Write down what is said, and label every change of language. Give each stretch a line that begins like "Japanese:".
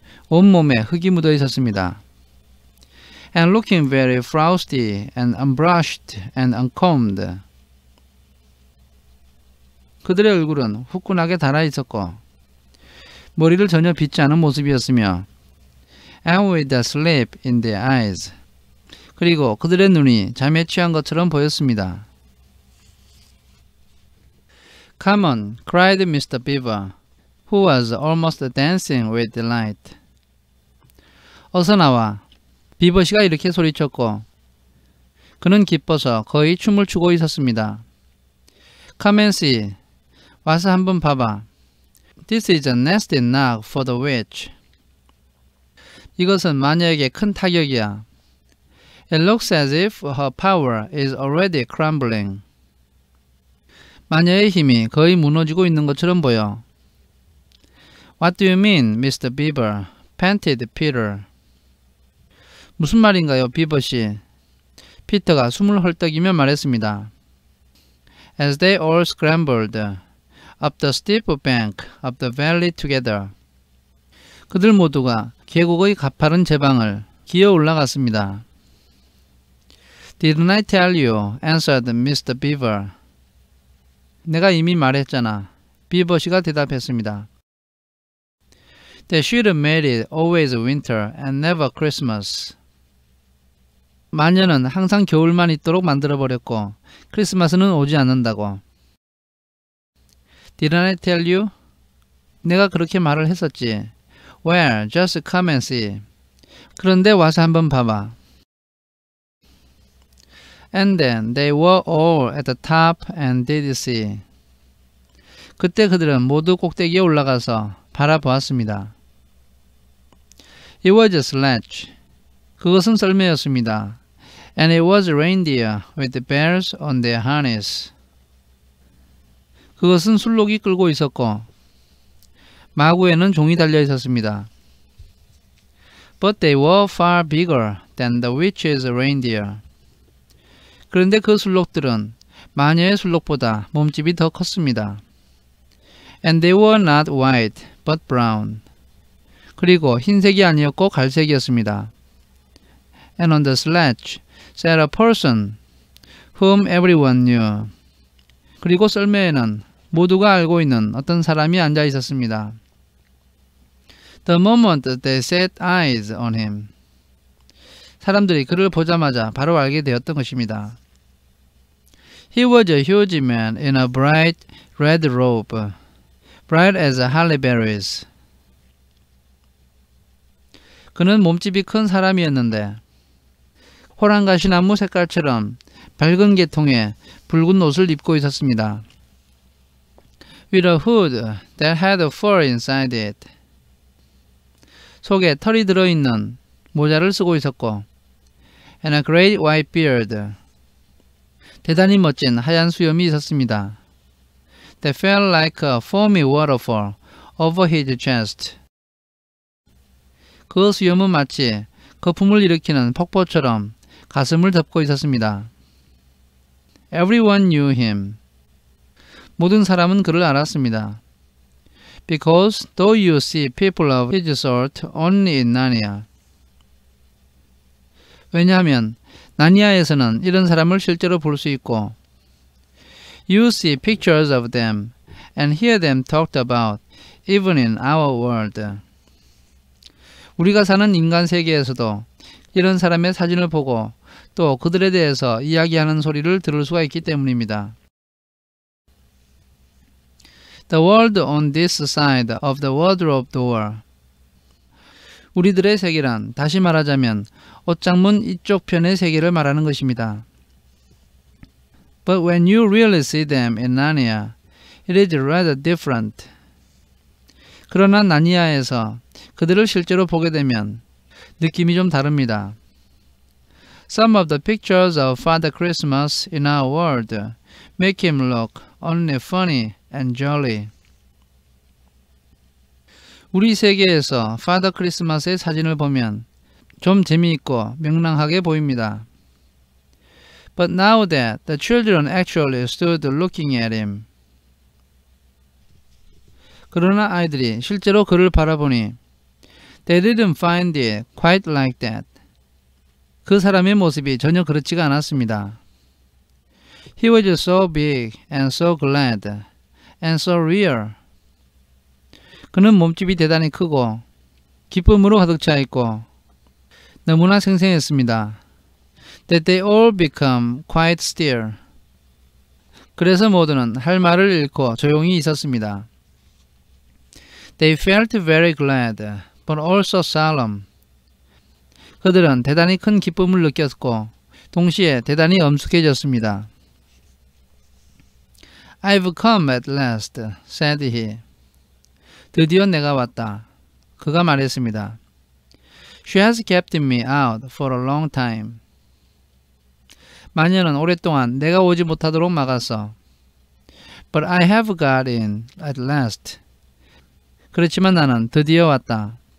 Korean: 온몸에 흙이 묻어 있었습니다.
English: And looking very frosty and unbrushed and uncombed.
Korean: 그들의 얼굴은 후끈하게 달아 있었고 머리를 전혀 빗지 않은 모습이었으며
English: and with a sleep in their eyes.
Korean: 그리고 그들의 눈이 잠에 취한 것처럼 보였습니다.
English: Come on, cried Mr. Beaver, who was almost dancing with delight.
Korean: 어서 나와. 비버 씨가 이렇게 소리쳤고 그는 기뻐서 거의 춤을 추고 있었습니다.
English: Come and see.
Korean: 와서 한번 봐봐.
English: This is a nasty knock for the witch.
Korean: 이것은 마녀에게 큰 타격이야.
English: It looks as if her power is already crumbling.
Korean: 마녀의 힘이 거의 무너지고 있는 것처럼 보여.
English: What do you mean, Mr. Beaver? panted Peter.
Korean: 무슨 말인가요, 비버 씨? 피터가 숨을 헐떡이며 말했습니다.
English: As they all scrambled up the steep bank of the valley together.
Korean: 그들 모두가 계곡의 가파른 제방을 기어 올라갔습니다.
English: Didn't I tell you? answered Mr. Beaver.
Korean: 내가 이미 말했잖아. 비버씨가 대답했습니다.
English: They should have made it always winter and never Christmas.
Korean: 마녀는 항상 겨울만 있도록 만들어버렸고 크리스마스는 오지 않는다고.
English: Didn't I tell you?
Korean: 내가 그렇게 말을 했었지.
English: Well, just come and see.
Korean: 그런데 와서 한번 봐봐.
English: And then they were all at the top and did see.
Korean: 그때 그들은 모두 꼭대기에 올라가서 바라보았습니다.
English: It was a sledge.
Korean: 그것은 썰매였습니다.
English: And it was a reindeer with bells on their harness.
Korean: 그것은 술록이 끌고 있었고 마구에는 종이 달려 있었습니다.
English: But they were far bigger than the witch's reindeer.
Korean: 그런데 그 술록들은 마녀의 술록보다 몸집이 더 컸습니다.
English: And they were not white, but brown.
Korean: 그리고 흰색이 아니었고 갈색이었습니다.
English: And on the sledge sat a person whom everyone knew.
Korean: 그리고 썰매에는 모두가 알고 있는 어떤 사람이 앉아 있었습니다.
English: The moment they set eyes on him.
Korean: 사람들이 그를 보자마자 바로 알게 되었던 것입니다.
English: He was a huge man in a bright red robe, bright as holly berries.
Korean: 그는 몸집이 큰 사람이었는데 호랑가시나무 색깔처럼 밝은 계통의 붉은 옷을 입고 있었습니다.
English: With a hood that had fur inside it.
Korean: 속에 털이 들어있는 모자를 쓰고 있었고
English: And a great white beard.
Korean: 대단히 멋진 하얀 수염이 있었습니다.
English: That felt like a foamy waterfall over his chest.
Korean: 그 수염은 마치 거품을 일으키는 폭포처럼 가슴을 덮고 있었습니다.
English: Everyone knew him.
Korean: 모든 사람은 그를 알았습니다.
English: Because though you see people of his sort only in Narnia.
Korean: 왜냐하면 나니아에서는 이런 사람을 실제로 볼 수 있고
English: You see pictures of them and hear them talked about even in our world.
Korean: 우리가 사는 인간 세계에서도 이런 사람의 사진을 보고 또 그들에 대해서 이야기하는 소리를 들을 수가 있기 때문입니다.
English: The world on this side of the wardrobe door.
Korean: 우리들의 세계란 다시 말하자면 옷장문 이쪽 편의 세계를 말하는 것입니다.
English: But when you really see them in Narnia, it is rather different.
Korean: 그러나 나니아에서 그들을 실제로 보게 되면 느낌이 좀 다릅니다.
English: Some of the pictures of Father Christmas in our world make him look only funny and jolly.
Korean: 우리 세계에서 Father Christmas의 사진을 보면 좀 재미있고 명랑하게 보입니다.
English: But now that the children actually stood looking at him.
Korean: 그러나 아이들이 실제로 그를 바라보니
English: They didn't find it quite like that.
Korean: 그 사람의 모습이 전혀 그렇지가 않았습니다.
English: He was so big and so glad and so real.
Korean: 그는 몸집이 대단히 크고 기쁨으로 가득 차 있고 너무나 생생했습니다.
English: That they all become quite still.
Korean: 그래서 모두는 할 말을 잃고 조용히 있었습니다.
English: They felt very glad, but also solemn.
Korean: 그들은 대단히 큰 기쁨을 느꼈고 동시에 대단히 엄숙해졌습니다.
English: I've come at last, said he.
Korean: 드디어 내가 왔다. 그가 말했습니다.
English: She has kept me out for a long time.
Korean: 마녀는 오랫동안 내가 오지 못하도록 막았어.
English: But I have got in at last.
Korean: 그렇지만 나는 드디어 왔다.